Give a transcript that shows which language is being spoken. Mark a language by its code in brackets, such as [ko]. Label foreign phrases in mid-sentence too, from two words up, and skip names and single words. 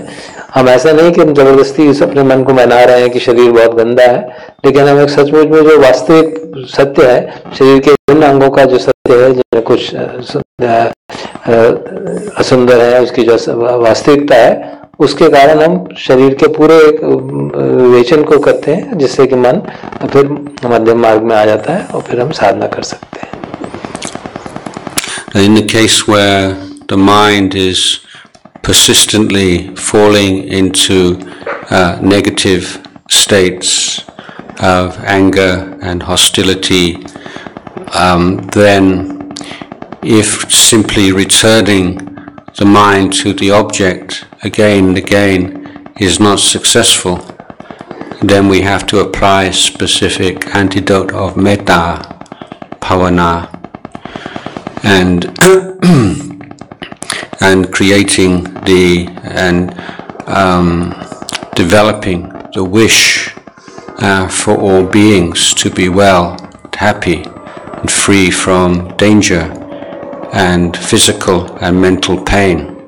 [hi] हम ऐसा नहीं कि हम जबरदस्ती अपने मन को मना रहे हैं कि शरीर बहुत गंदा है, लेकिन हम एक सचमुच में जो वास्तविक सत्य है, शरीर के विभिन्न अंगों का जो सत्य है, जिनमें कुछ असुंदर है, उसकी जो वास्तविकता है, उसके कारण हम शरीर के पूरे विवेचन को करते हैं, जिससे कि मन फिर मध्यम मार्ग में आ जाता है और फिर हम साधना कर सकते हैं। [en] In the case where the mind is persistently falling into negative states of anger and hostility, then if simply returning the mind to the object again and again is not successful, then we have to apply specific antidote of [pi] metta bhavana [en] and creating developing the wish for all beings to be well, happy, and free from danger and physical and mental pain.